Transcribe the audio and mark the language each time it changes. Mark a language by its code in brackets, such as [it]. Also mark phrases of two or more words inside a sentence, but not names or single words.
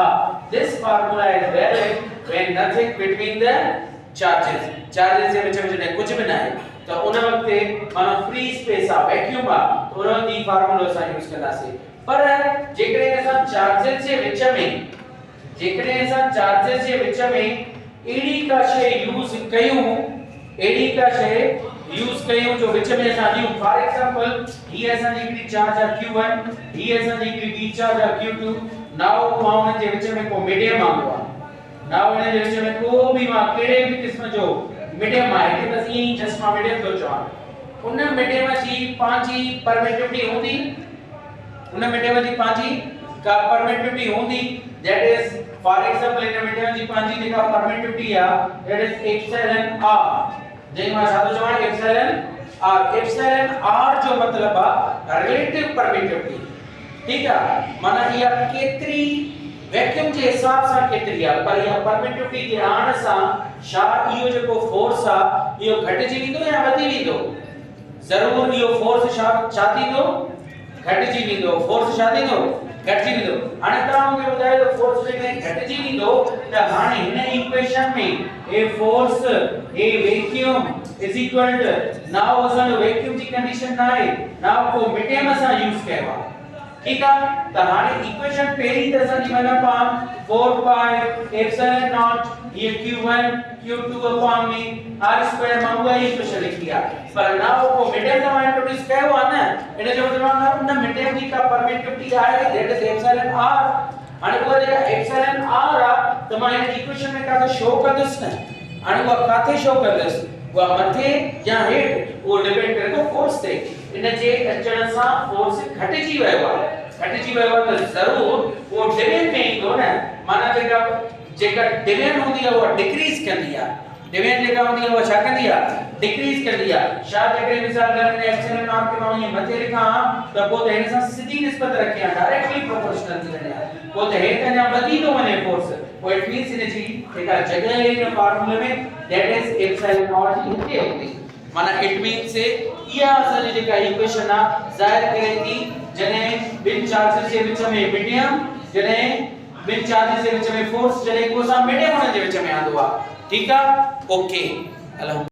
[en] This formula is valid when nothing between the charges [sd] जे विच में जॾहिं कुझु बि न आहे त उन वक्त माना [en] free space [sd] आहे, वैक्यूम आहे, त उन वक्त ई फार्मूला असां यूज कंदासीं। पर जेकॾहिं असां चार्जेस जे विच में एड़ी का शइ यूज कयूं जो विच में असां ॾियूं। [en] for example [sd] ही असां जी हिकड़ी चार्ज आहे q1, ही असां जी हिकड़ी ॿी चार्ज आहे q2। नाउ मां उन जे विच में को मीडियम आंदो आहे, नाउ उन जे विच में को बि मां कहिड़े बि क़िस्म जो मीडियम आहे कि बस ई जस्ट मां मीडियम थो चवां। उन मीडियम जी पंहिंजी परमिटिविटी हूंदी, उन मीडियम जी पंहिंजी का परमिटिविटी हूंदी। [en] that is for example [sd] इन मीडियम जी पंहिंजी जेका परमिटिविटी आहे [en] that is epsilon r. [sd] जंहिं मां छा थो चवां एप्सिलॉन r जो मतलब आहे [en] relative permittivity. [ur] ठीक है, [sd] माना इहा केतिरी वैक्यूम जे हिसाब सां केतिरी आहे, पर इहा परमिटिविटी जे आण सां छा इहो जेको फोर्स आहे इहो घटिजी वेंदो या वधी वेंदो? ज़रूर इहो फोर्स छा थींदो? घटिजी वेंदो। फोर्स छा थींदो? घटिजी वेंदो। हाणे तव्हां मूंखे ॿुधायो त फोर्स जेकॾहिं घटिजी वेंदो त हाणे हिन इक्वेशन में [en] a force a vacuum is equal to now [sd] असां जो वैक्यूम जी कंडीशन न आहे, नाउ को मीडियम असां यूज कयो आहे। [ur] ठीक है, [sd] त हाणे इक्वेशन पहिरीं त असां जी 1/4 [en] pi epsilon not [sd] ये q1 q2 अपॉन में r2 मां उहा इक्वेशन लिखी आहे। पर नाउ को मीडियम तव्हां इंट्रोड्यूस कयो आहे न, इन जो मतलब उन मीडियम जी का परमिटिविटी आहे [en] that is epsilon r. [sd] हाणे उहा जेका एप्सिलॉन r आहे त मां इन इक्वेशन में काथे शो कंदुसि न। हाणे उहा काथे शो कंदुसि, उहा मथे या हेठ, उहो डिपेंड करे थो फोर्स ते। इन जे अचण सां फोर्स घटिजी वियो आहे त ज़रूर वो डिवीजन में ईंदो न। माना जेका डिवीजन हूंदी आहे उहा डिक्रीज कंदी आहे, डिवीजन जेका हूंदी आहे उहा छा कंदी आहे? डिक्रीज कंदी आहे। छा जेकॾहिं मिसाल करे [en] epsilon not [sd] खे मां ईअं मथे लिखां त पोइ त हिन सां सिधी निस्बत रखी आहे, [en] directly proportional [sd] थी वञे, पोइ त हेठि अञा वधी थो वञे फोर्स। पोइ [en] it means [sd] इन जी जेका जॻह आहे इन फार्मूले में [en] that is epsilon not [sd] जी हिते हूंदी। माना [en] it means [sd] इहा असांजी जेका इक्वेशन आहे ज़ाहिर करे थी जॾहिं ॿिनि चार्जिस जे विच में मीडियम, जॾहिं ॿिनि चार्जिस जे विच में फोर्स, जॾहिं को सा मीडियम उन जे विच में आंदो आहे। ठीक आहे, [en] okay, hello.